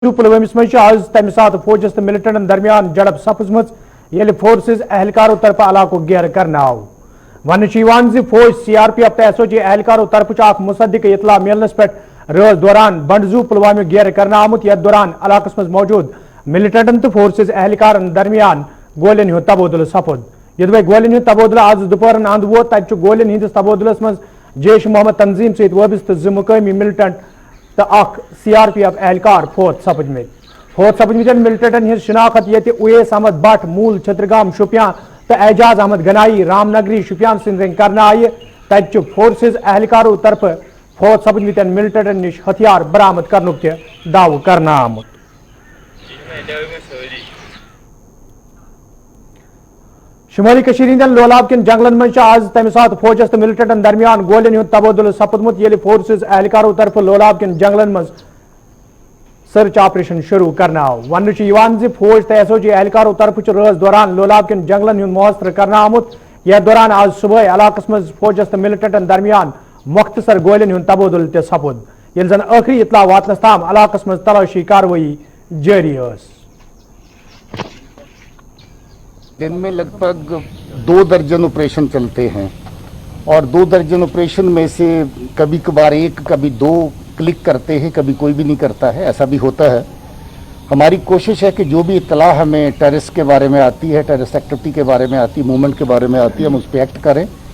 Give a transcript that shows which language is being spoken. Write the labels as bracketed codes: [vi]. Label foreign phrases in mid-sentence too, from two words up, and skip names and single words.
[ks] پلوامس مز آز تمہ سات فوجس تو ملٹنٹن درمیان جڑپ سپزم یل فورسز اہلکاروں طرف علاقہ گیر کرنا آو ون فوج سی آر پی ایف تو ایس او جی اہلکاروں طرف اخ مصدق اطلاع ملنس پہ رز دوران بنڈزو پلوامہ گیر کرنا آمت یتھ دوران علاقس مز موجود ملٹنٹن تو فورسز اہلکارن درمیان گولین ہند تبادلہ سپد یدوے گولین ہند تبادلہ آز دوپہر اند ووت تت گولین ہندس تبادلس مز جیش محمد تنظیم ست وابستہ زٕ مقامی ملٹنٹ تو اخ سی آر پی ایف اہلکار فوت سپدمت ملٹنٹن ہز شناخت یہ اویس احمد بٹ مول چھترگام شوپیان تو اعجاز احمد گنائی رام نگری شوپیان سن کرنا آئی تت فورسز اہلکاروں طرف فوت سپدمتن ملٹنٹن نش ہتھیار برآمد کرنک دعو کرنا آمت شمالی کشیر ہندین لولاب کن جنگلن من آز تمہ سات فوجس تو ملٹنٹن درمیان گولین ہند تبادلہ سپدمت یل فورسز اہلکاروں طرف لولاب کن جنگلن من [en] search operation [ks] شروع کرنا آو ون فوج تو ایس او جی اہلکاروں طرف رز دوران لولاب کن جنگلن ہند محاصرہ کرنا آمت یتھ دوران آز صبح علاقس مز فوجس تو ملٹنٹن درمیان مختصر گولین ہند تبادلہ تہ سپد یل زن آخری اطلاع واتنس تام علاقس مز تلاشی کاروی جاری اس [ur] دن میں لگ بھگ 2 درجن آپریشن چلتے ہیں اور 2 درجن آپریشن میں سے کبھی کبھار 1 کبھی 2 کلک کرتے ہیں، کبھی کوئی بھی نہیں کرتا ہے، ایسا بھی ہوتا ہے۔ ہماری کوشش ہے کہ جو بھی اطلاع ہمیں ٹیررسٹ کے بارے میں آتی ہے، [en] terrorist activity [ur] کے بارے میں آتی ہے، موومنٹ کے بارے میں آتی ہے، ہم اس پہ ایکٹ کریں۔